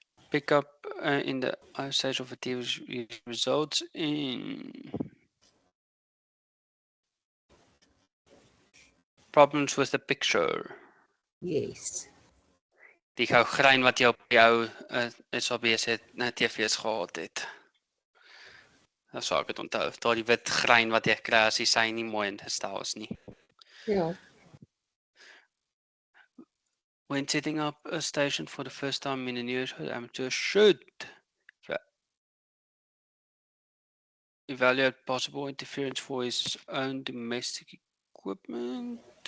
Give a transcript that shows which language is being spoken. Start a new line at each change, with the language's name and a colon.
English: Pick up in the stage of a TV results in problems with the picture. Yes.
Afrikaans: Die gou grein wat jy op jou SABC TV's gehad het. Dat sou ek dit onthou. Daardie wit grein wat jy kry as die sy nie mooi ingestel is nie. Ja.
English: When setting up a station for the first time in a neighborhood, amateur should evaluate possible interference for his own domestic equipment.